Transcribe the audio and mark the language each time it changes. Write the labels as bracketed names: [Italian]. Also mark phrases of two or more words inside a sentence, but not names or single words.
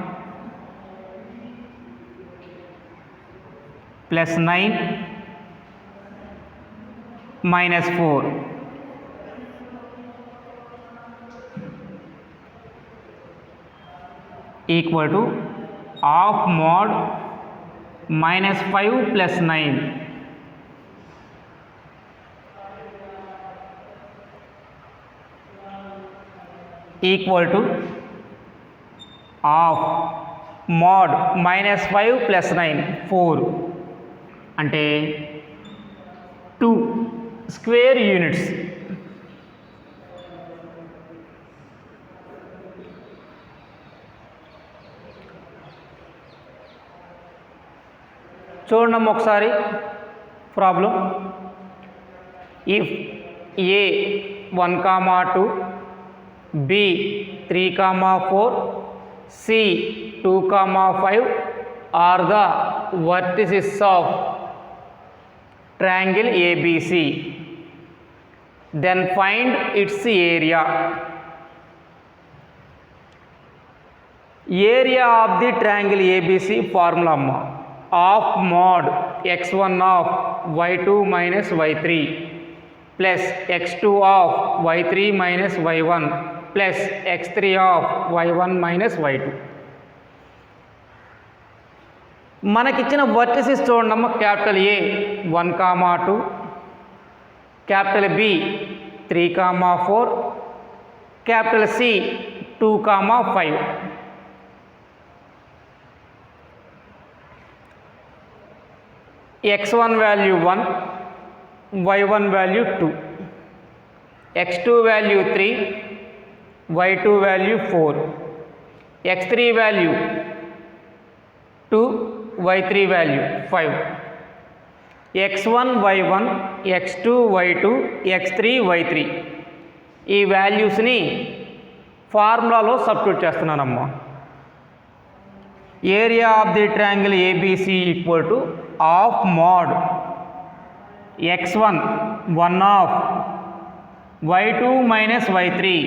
[English] plus 9 minus 4 equal to half mod minus 5 plus 9 equal to half mod minus 5 plus 9 4 అంటే 2 square units. [Telugu] చూడండి ఒకసారి ప్రాబ్లం. [English] if A 1, 2 B 3, 4 C 2, 5 are the vertices of triangle ABC, then find its area. Area of the triangle ABC formula of mod x1 of y2 minus y3 plus x2 of y3 minus y1 plus x3 of y1 minus y2. మనకిచ్చిన వర్టిసెస్ చూడండి, capital A 1, 2 capital B 3, 4 capital C 2, 5. x1 value 1, y1 value 2, x2 value 3, y2 value 4, x3 value 2, y3 value 5. [Telugu] x1 y1 x2 y2 x3 y3 ఈ [English] valuesని formulaలో substitute [Telugu] చేస్తున్నానమ్మా. [English] area of the triangle ABC equal to of mod x1 1 of y2 minus y3